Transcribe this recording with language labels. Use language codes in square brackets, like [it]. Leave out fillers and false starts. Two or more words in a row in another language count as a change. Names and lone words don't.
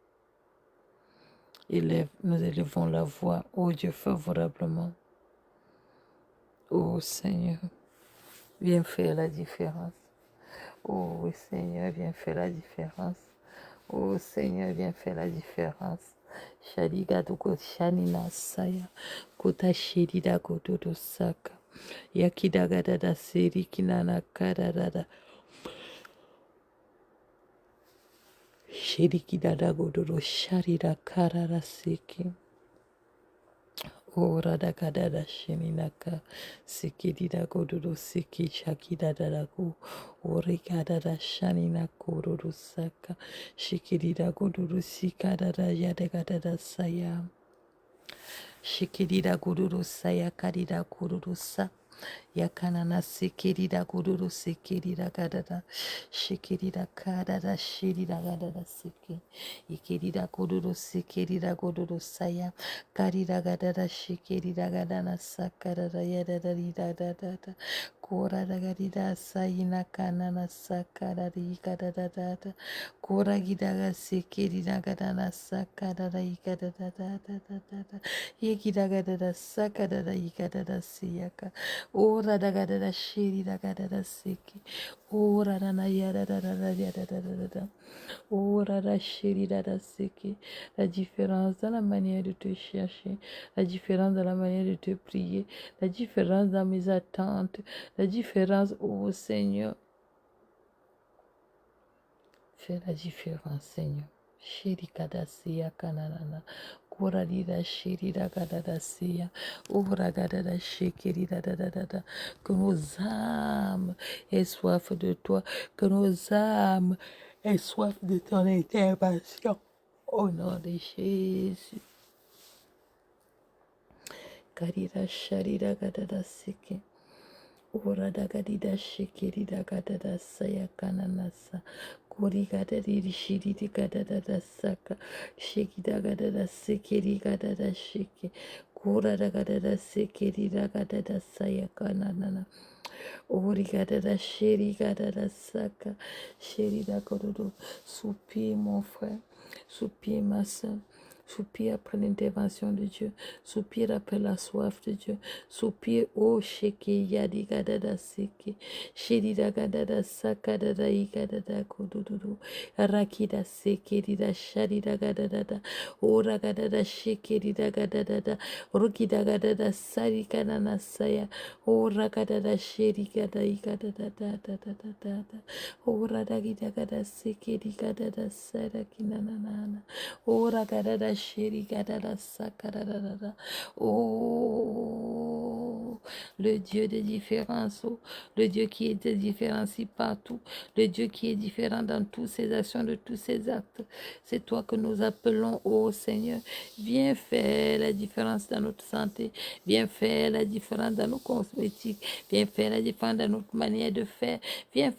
[fr] Nous élevons la voix, oh Dieu, favorablement. Oh Seigneur, viens faire la différence. Oh Seigneur, viens faire la différence. Oh Seigneur, viens faire la différence. Shadiga doko shanina saya. Kota shedida kotodo saka. Yakidaga dada seri kinana kadada. Shediki dada gododo sharida karara seki. Ora da kadada sheninaka sikidi da godoro siki chaki da da go ori kadada shanina kororo saka shikidi da godoro sika da yada kadada saya shikidi da godoro saya kadida kororo sa yakanana sikidi da godoro sikidi da kadada shikidi da kadada shiri da kadada siki ikidi da godoro sikidi da godoro saya Karida gadada shikiri da gadana sakarada yada da da da da da Kora da garida sayina kanana sakara rika da da da da. Kora gidaga sekeri da gada na sakara rika da da da da da da da. Yekida gada da sakara rika da da siyaka. Ora da gada da shiri da gada da seki. Ora da na yada da da da yada da da da da. Ora da shiri da da seki. La différence dans la manière de te chercher, la différence dans la manière de te prier, la différence dans mes attentes, la différence, oh Seigneur, fais la différence, Seigneur. Shirikadasiya kananana, Koradida shirida gadadasiya, Uragadada shikirida da da da da. Que nos âmes aient soif de toi, que nos âmes aient soif de ton intervention. Au nom de Jésus. Karida sharida gadada siki. Ora da gadida shikiri da gadada saya kananasa. Kori gadadi shiri di gadada saka. Shiki da gadada sikiri gadada shiki. Kora da gadada sikiri da gadada saya kananana. Ori gadada shiri gadada saka. Shiri da gododo. Soupir mon frère. Soupir ma soeur. Soupir après l'intervention de Dieu. Soupir après la soif de Dieu. Soupir, oh, sheke, yadi gadada seke. Shedi da gadada sakadada igadada kodododo. Rakida seke dida shadi da gadada da. Ora gadada sheke dida gadada. Rukida gadada sari kanana saya. Ora gadada shedi gada igadada da da da da da da. Ora da gida gada seke di gadada sara kinanana. Ora gadada sheri gadada sakadada. Oh, le Dieu de différence, oh, le Dieu qui est de différence partout, le Dieu qui est différent dans toutes ses actions, de tous ses actes. C'est toi que nous appelons, oh Seigneur. Viens faire la différence dans notre santé, viens faire la différence dans nos cosmétiques, viens faire la différence dans notre manière de faire, viens